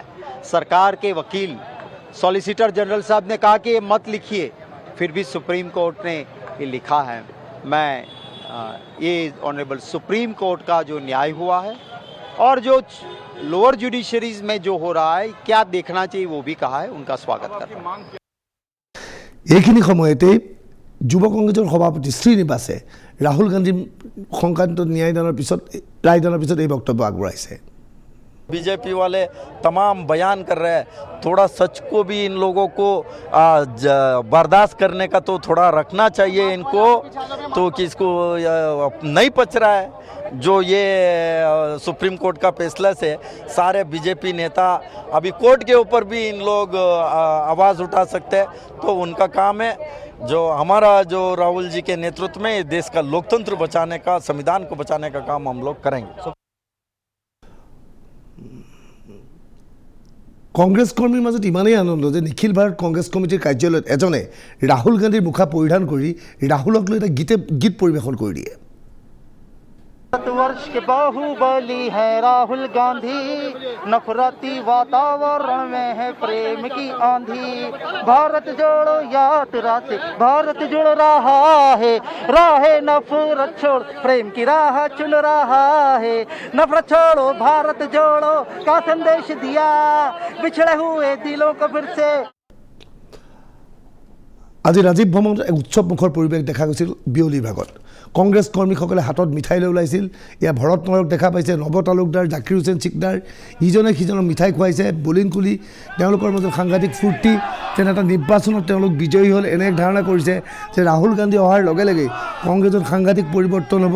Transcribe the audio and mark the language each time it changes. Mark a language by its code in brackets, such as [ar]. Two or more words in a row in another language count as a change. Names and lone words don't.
[hi] सरकार के वकील सॉलिसिटर जनरल साहब ने कहा कि ये मत लिखिए, फिर भी सुप्रीम कोर्ट ने ये लिखा है। मैं ये ऑनरेबल सुप्रीम कोर्ट का जो न्याय हुआ है और जो [en] lower judiciaries [hi] में जो हो रहा है क्या देखना चाहिए वो भी कहा है, उनका स्वागत करता हूं। [as] এইখিনি সময়তে যুৱ কংগ্ৰেছৰ সভাপতি শ্ৰীনিবাসে ৰাহুল গান্ধী সংক্ৰান্ত ন্যায়দানৰ পিছত ৰায়দানৰ পিছত এই বক্তব্য আগবঢ়াইছে। [hi] बीजेपी वाले तमाम बयान कर रहे हैं, थोड़ा सच को भी इन लोगों को बर्दाश्त करने का तो थोड़ा रखना चाहिए इनको, तो कि इसको नहीं पच रहा है जो ये सुप्रीम कोर्ट का फैसला से सारे बीजेपी नेता अभी कोर्ट के ऊपर भी इन लोग आवाज़ उठा सकते हैं, तो उनका काम है। जो हमारा जो राहुल जी के नेतृत्व में देश का लोकतंत्र बचाने का, संविधान को बचाने का काम हम लोग करेंगे। [as] কংগ্ৰেছ কৰ্মীৰ মাজত ইমানেই আনন্দ যে নিখিল ভাৰত কংগ্ৰেছ কমিটিৰ কাৰ্যালয়ত এজনে ৰাহুল গান্ধীৰ মুখা পৰিধান কৰি ৰাহুলক লৈ এটা গীত পৰিৱেশন কৰি দিয়ে। [hi] वर्ष के बाहुबली है राहुल गांधी, नफरती वातावरण में है प्रेम की आंधी। भारत जोड़ो यात्रा से भारत जुड़ रहा है, राह नफरत छोड़ प्रेम की राह चुन रहा है। नफरत छोड़ो भारत जोड़ो का संदेश दिया, बिछड़े हुए दिलों को फिर से। [as] আজি ৰাজীৱ ভ্ৰমণত এক উৎসৱমুখৰ পৰিৱেশ দেখা গৈছিল বিয়লিৰ ভাগত। কংগ্ৰেছ কৰ্মীসকলে হাতত মিঠাই লৈ ওলাইছিল। ইয়াৰ ভৰত নৰক দেখা পাইছে নৱ তালুকদাৰ, জাকিৰ হুছেইন চিকদাৰ, ইজনে সিজনক মিঠাই খুৱাইছে, বলিন কুলি, তেওঁলোকৰ মাজত সাংঘাতিক ফূৰ্তি। তেনে এটা নিৰ্বাচনত তেওঁলোক বিজয়ী হ'ল এনে এক ধাৰণা কৰিছে যে ৰাহুল গান্ধী অহাৰ লগে লগে কংগ্ৰেছত সাংঘাতিক পৰিৱৰ্তন হ'ব।